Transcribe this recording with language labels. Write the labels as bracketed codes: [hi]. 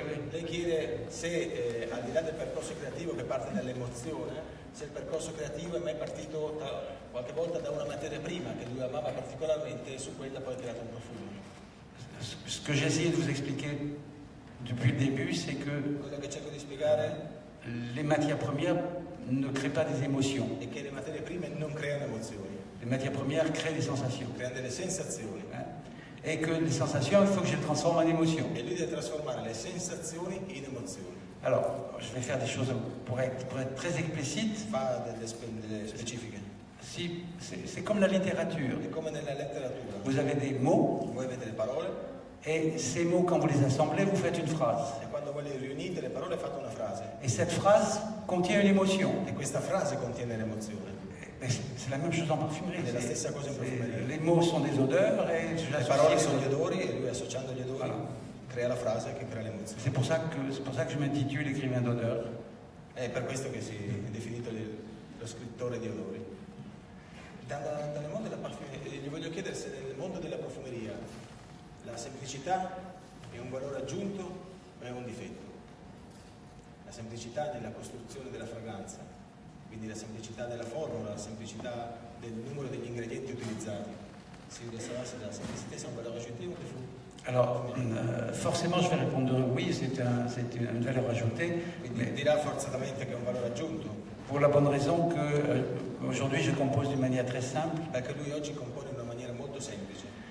[it] lei chiede se al di là del percorso creativo che parte dall'emozione, se il percorso creativo è mai partito qualche volta da una materia prima che lui amava particolarmente e su quella poi ha creato un profumo. [fr] Ce que j'ai essayé de vous expliquer depuis le début, c'est que [it] quello che cerco di spiegare [fr] les matières premières ne créent pas des émotions. [it] è che le materie prime non creano emozioni. [fr] Les matières premières créent des sensations. [it] Creano delle sensazioni. [fr] Et que les sensations, il faut que je les transforme en émotions. [it] E lui deve trasformare le sensazioni in emozioni. [fr] Alors, je vais faire des choses pour être très explicite. [it] Fa delle specifiche. [fr] Si, c'est comme la littérature. [it] È come nella letteratura. [fr] Vous avez des mots. [it] Voi avete le parole. [fr] Et ces mots, quand vous les assemblez, vous faites une phrase. [it] E quando voi le riunite le parole fate una frase. [fr] Et cette phrase contient une émotion. [it] E questa frase contiene l'emozione. [fr] C'est la même chose en parfumerie. [it] È la stessa cosa in profumeria. [fr] Les mots sont des odeurs et [it] le parole sono gli odori e lui associando gli odori crea la frase che crea l'emozione. [fr] C'est pour ça que je m'intitule écrivain d'odeur. [it] È per questo che si è definito lo scrittore di odori. Nel mondo della parfumeria, gli voglio chiedere se nel mondo della profumeria la semplicità è un valore aggiunto o è un difetto. La semplicità nella costruzione della fragranza, quindi la semplicità della formula, la semplicità del numero degli ingredienti utilizzati. [fr] Si voulait savoir si la simplicité c'est une valeur ajoutée ou défaut. Alors, forcément, je vais répondre oui, c'est une valeur ajoutée. [it] Quindi dirà forzatamente che è un valore aggiunto. [fr] Pour la bonne raison que aujourd'hui je compose d'une manière très simple. [it] Perché lui oggi compone in una maniera molto semplice.